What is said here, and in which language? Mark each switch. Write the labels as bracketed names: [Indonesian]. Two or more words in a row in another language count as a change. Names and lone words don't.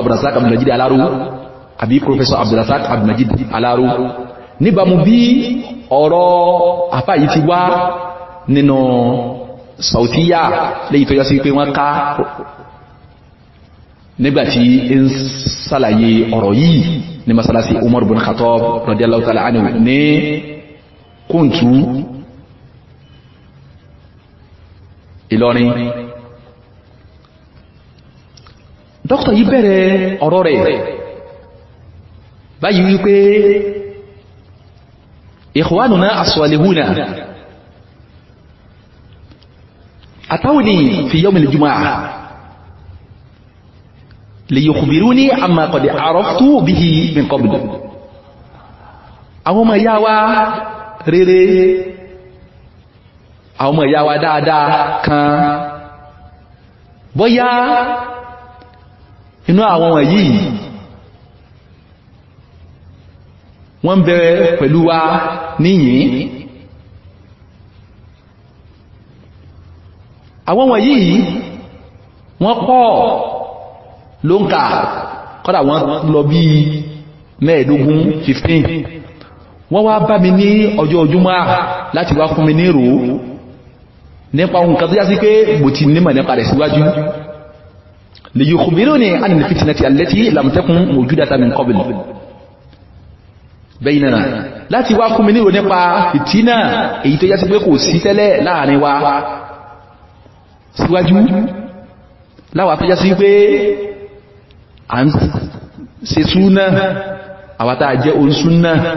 [Yoruba] Abdulrazak Abdulmajid Alaru àbí Professor Abdulrazak Abdulmajid Alaru níbàmú bí ọ̀rọ̀ àfá yìí ti wá nínú Sautiya léyìí tó yá sí pé wọ́n ká nígbàtí ń ṣàlàyé ọ̀rọ̀ yìí ní masalasi Umar bin Khattab [Arabic] رضي الله تعالى عنه [Yoruba] ní kóǹtù Ìlọrin dókítà yìí bẹ̀rẹ̀ ọ̀rọ̀ rẹ̀ báyìí wípé [Arabic] إخواننا الصالحون أتوني في يوم الجمعة ليخبروني أما قد عرفت به من قبل [Yoruba] àwọn ọmọ ìyá wa rere àwọn ọmọ ìyá wa dáadáa kan bóyá inú àwọn wọ̀nyí wọ́n bẹ pẹ̀lú wa níyìn àwọn wọ̀nyí wọ́n pọ̀ ló ń kà kọ́dà wọ́n lọ bí 15 wọ́n wá bá mi ní ọjọ́ Jímọ̀ láti wá fún mi ní ìrò nípa ohun kan tó já sí pé mo ti nímọ̀ nípa rẹ̀ síwájú [Arabic] ليخبروني عن الفتنة التي لم تكن موجودة من قبل بيننا [Yoruba] láti wá fún mi ní ìròyìn nípa fìtínà èyí tó yá sí pé kò sí tẹ́lẹ̀ láàrin wa síwájú láwà tó yá sí pé à ń ṣe súnà àwátá jẹ́ oun súnà